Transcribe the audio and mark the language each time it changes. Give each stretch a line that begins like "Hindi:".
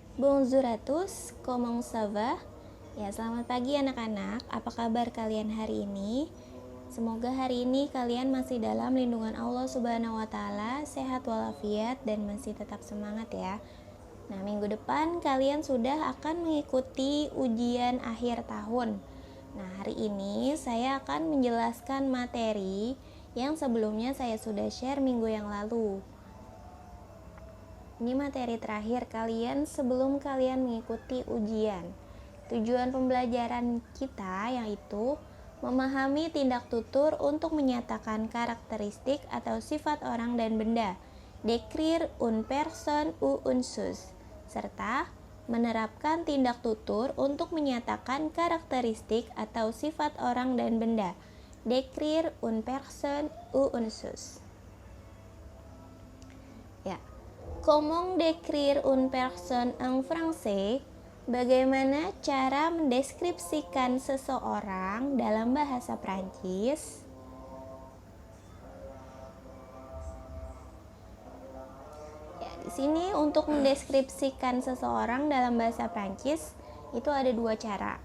French: Bonjour à tous, comment ça va?
Indonesian: Ya, selamat pagi anak-anak. Apa kabar kalian hari ini? Semoga hari ini kalian masih dalam lindungan Allah Subhanahu wa taala, sehat walafiat dan masih tetap semangat ya. Nah, minggu depan kalian sudah akan mengikuti ujian akhir tahun. Nah, hari ini saya akan menjelaskan materi yang sebelumnya saya sudah share minggu yang lalu. Ini materi terakhir kalian sebelum kalian mengikuti ujian. Tujuan pembelajaran kita yaitu memahami tindak tutur untuk menyatakan karakteristik atau sifat orang dan benda,
French: décrire une personne ou une chose,
Indonesian: serta menerapkan tindak tutur untuk menyatakan karakteristik atau sifat orang dan benda, décrire une personne ou une chose. Ya.
French: Comment décrire une personne en français?
Indonesian: Bagaimana cara mendeskripsikan seseorang dalam bahasa Prancis? Ya, di sini untuk mendeskripsikan seseorang dalam bahasa Prancis itu ada dua cara.